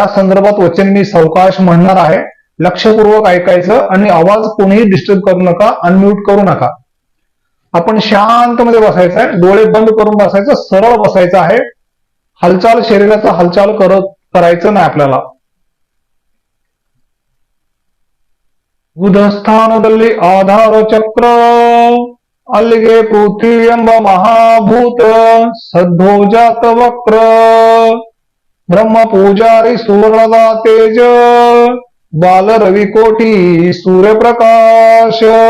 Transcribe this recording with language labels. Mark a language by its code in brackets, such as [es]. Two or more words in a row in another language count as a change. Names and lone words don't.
[mr] संदर्भात वचन मी सावकाश म्हणणार आहे लक्षपूर्वक ऐकायचं आणि आवाज कोणीही डिस्टर्ब करू नका अनम्यूट करू नका आपण शांतमध्ये बसायचं आहे डोळे बंद करून बसायचं सरळ बसायचं आहे हालचाल शरीराचा हालचाल करायचं नाही आपल्याला [kn] ಉದಸ್ಥಾನದಲ್ಲಿ ಆಧಾರ ಚಕ್ರ ಅಲ್ಲಿಗೆ ಪೃಥ್ವಿ ಎಂಬ ಮಹಾಭೂತ ಸದ್ಭೋಜಾತ ವಕ್ರ ಬ್ರಹ್ಮ ಪೂಜಾರಿ ಸುವರ್ಣದ ತೇಜ ಬಾಲ ರವಿಕೋಟಿ ಸೂರ್ಯಪ್ರಕಾಶ.